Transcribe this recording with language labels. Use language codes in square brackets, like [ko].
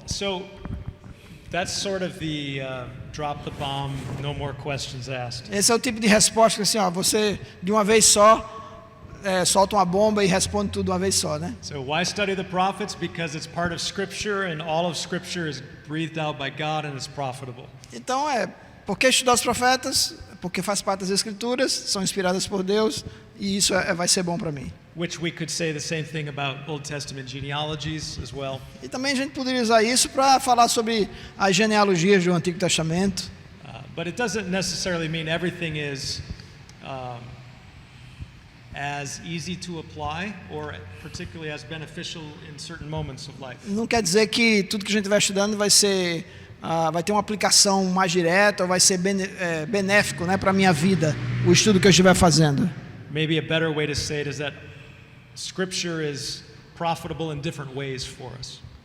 [en] So that's sort of the drop the bomb, no more questions asked. [pt] Esse é o tipo de resposta que assim, ó, você de uma vez só solta uma bomba e responde tudo de uma vez só, né? [en] So why study the prophets? Because it's part of Scripture, and all of Scripture is breathed out by God and is profitable. [pt] Então por que estudar os profetas? Porque faz parte das Escrituras, são inspiradas por Deus e isso vai ser bom para mim. [en] Which we could say the same thing about Old Testament genealogies as well. [pt] E também a gente poderia usar isso para falar sobre as genealogias do Antigo Testamento. [en] But it doesn't necessarily mean everything is as easy to apply or particularly as beneficial in certain moments of life. [pt] Não quer dizer que tudo que a gente vai estudando vai ter uma aplicação mais direta ou vai ser benéfico, né, para a minha vida, o estudo que eu estiver fazendo. [en] Maybe a better way to say it is that Scripture is profitable in different ways for us.